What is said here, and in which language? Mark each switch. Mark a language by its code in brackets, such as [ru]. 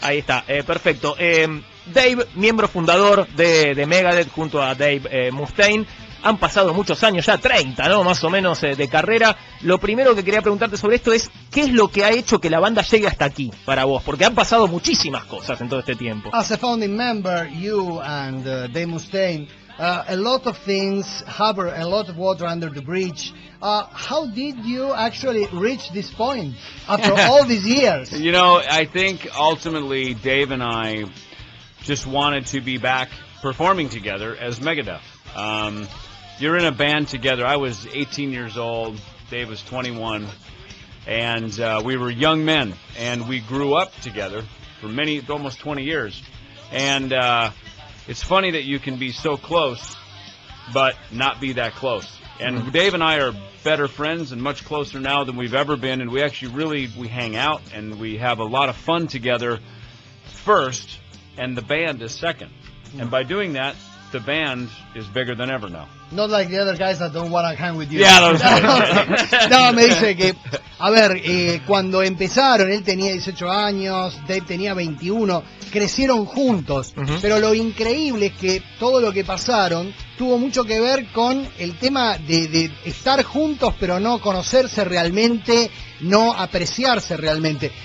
[es] Ahí está, perfecto. Dave, miembro fundador de Megadeth junto a Dave Mustaine. Han pasado muchos años, ya 30, ¿no? Más o menos de carrera. Lo primero que quería preguntarte sobre esto es, ¿qué es lo que ha hecho que la banda llegue hasta aquí para vos? Porque han pasado muchísimas cosas en todo este tiempo. [en] As a founding member, you and Dave Mustaine, a lot of things harbor a lot of water under the bridge. How did you actually reach this point after all these years? You know, I think ultimately Dave and I just wanted to be back performing together as Megadeth. You're in a band together. I was 18 years old. Dave was 21. And we were young men. And we grew up together for almost 20 years. And it's funny that you can be so close, but not be that close. And Dave and I are better friends and much closer now than we've ever been. And we actually we hang out and we have a lot of fun together first, and the band is second. And by doing that, the band is bigger than ever now. Not like the other guys that don't want to hang with you. Yeah, those [es] No, me dice que, a ver, cuando empezaron, él tenía 18 años, Dave tenía 21, crecieron juntos, pero lo increíble es que todo lo que pasaron tuvo mucho que ver con el tema de estar juntos, pero no conocerse realmente, no apreciarse realmente.